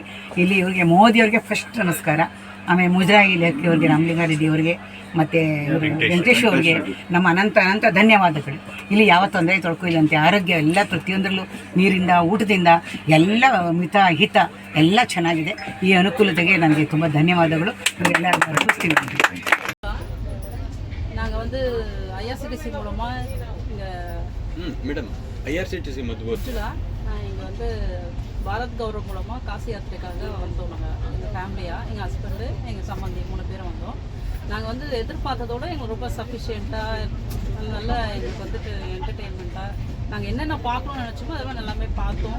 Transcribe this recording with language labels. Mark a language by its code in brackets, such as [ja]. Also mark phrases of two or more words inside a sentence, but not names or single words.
[kn] ಇಲ್ಲಿ ಇವ್ರಿಗೆ ಮೋದಿಯವ್ರಿಗೆ ಫಸ್ಟ್ ನಮಸ್ಕಾರ. ಆಮೇಲೆ ಮುಜರಾಯಿ ಇಲಾಖೆಯವ್ರಿಗೆ, ರಾಮಲಿಂಗಾರೆಡ್ಡಿ ಅವ್ರಿಗೆ, ಮತ್ತು ವೆಂಕಟೇಶ್ ಅವ್ರಿಗೆ ನಮ್ಮ ಅನಂತ ಧನ್ಯವಾದಗಳು. ಇಲ್ಲಿ ಯಾವ ತೊಂದರೆ ತೊಳ್ಕೊಯಿಲ್ಲಂತೆ, ಆರೋಗ್ಯ ಎಲ್ಲ ಪ್ರತಿಯೊಂದರಲ್ಲೂ ನೀರಿಂದ, ಊಟದಿಂದ ಎಲ್ಲ ಹಿತ ಎಲ್ಲ ಚೆನ್ನಾಗಿದೆ. ಈ ಅನುಕೂಲತೆಗೆ ನನಗೆ ತುಂಬ ಧನ್ಯವಾದಗಳು. ಎಲ್ಲ ಅರ್ಪಿಸ್ತೀವಿ. [ta] நாங்கள் வந்து ஐஆர்சிடிசி மூலமாக இங்கே மேடம் ஐஆர்சிடிசி நான் இங்கே வந்து பாரத் கௌரவ் மூலமாக காசி யாத்திரைக்காக வந்தோம். நாங்கள் எங்கள் ஃபேமிலியாக, எங்கள் ஹஸ்பண்டு, எங்கள் சம்பந்தி 3 பேரும் வந்தோம். நாங்கள் வந்து எதிர்பார்த்ததோட எங்களுக்கு ரொம்ப சஃபிஷியண்ட்டாக, நல்லா எங்களுக்கு வந்துட்டு என்டர்டெயின்மெண்ட்டாக நாங்கள் என்னென்ன பார்க்கணும்னு நினச்சோமோ அதெல்லாம் எல்லாமே பார்த்தோம்.